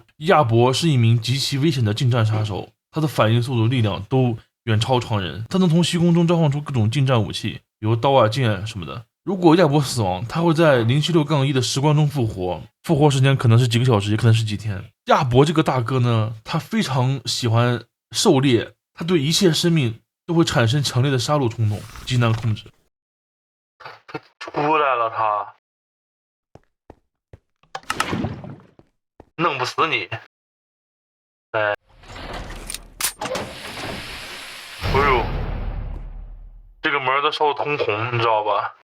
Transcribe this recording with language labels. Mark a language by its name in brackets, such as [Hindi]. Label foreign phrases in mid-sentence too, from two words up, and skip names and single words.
[Chinese] 亞伯是一名極其危險的近戰殺手，他的反應速度、力量都遠超常人，他能從虛空中召喚出各種近戰武器，比如刀啊、劍什麼的。如果亞伯死亡，他會在076-1的石棺中復活，復活時間可能是幾個小時，也可能是幾天。亞伯這個大哥呢，他非常喜歡狩獵，他對一切生命都會產生強烈的殺戮衝動，極難控制。他出來了，他弄不死你。哎，哎呦，這個門都燒得通紅，你知道吧？